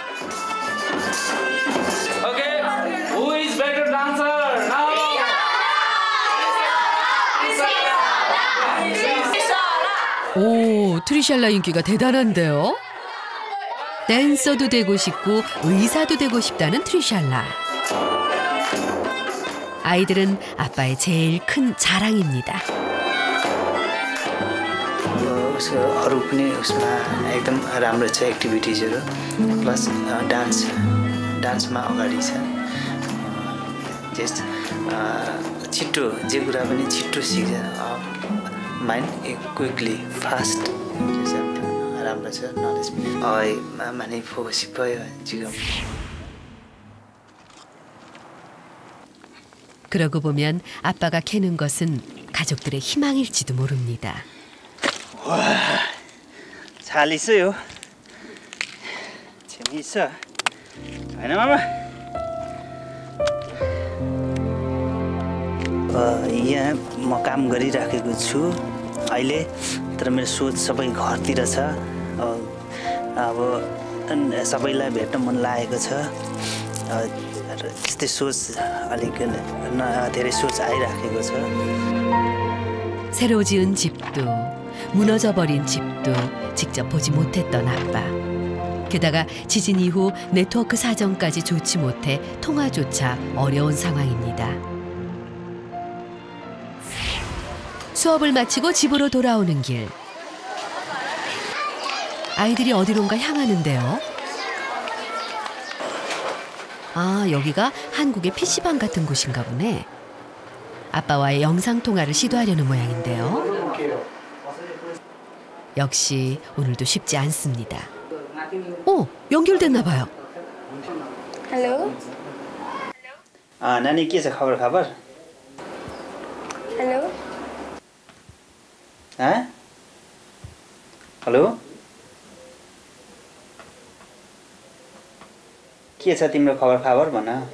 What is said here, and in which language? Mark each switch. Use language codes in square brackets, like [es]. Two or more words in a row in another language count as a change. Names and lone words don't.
[ko] 오, 트리샬라 인기가 대단한데요? 댄서도 되고 싶고 의사도 되고 싶다는 트리샬라. 아이들은 아빠의 제일 큰 자랑입니다. [ne] अरू पनि उसमा एकदम राम्रो छ [en] activities plus [ne] डान्समा अगाडि छ जस्ट छिट्टो जे कुरा पनि छिट्टो सिक्छ [en] mind quickly fast [ne] राम्रो छ नलेज पनि [ko] 많이 보고 싶어요 지금. 그러고 보면 아빠가 캐는 것은 가족들의 희망일지도 모릅니다. 와, 잘 있어요. 재미있어. [ne] होइन मामा? यहाँ म काम गरिराखेको छु अहिले, तर मेरो सोच सबै घरतिर छ। अब सबैलाई भेट्न मन लागेको छ। त्यस्तै सोच अलिक धेरै सोच आइराखेको छ। [ko] 새로 지은 집도 무너져버린 집도 직접 보지 못했던 아빠. 게다가 지진 이후 네트워크 사정까지 좋지 못해 통화조차 어려운 상황입니다. 수업을 마치고 집으로 돌아오는 길. 아이들이 어디론가 향하는데요. 아, 여기가 한국의 PC방 같은 곳인가 보네. 아빠와의 영상통화를 시도하려는 모양인데요. 역시 오늘도 쉽지 않습니다. 오, 연결됐나 봐요. [ne] हेलो नानी के छ खबर? हेलो हेलो के छ तिम्रो खबर भन।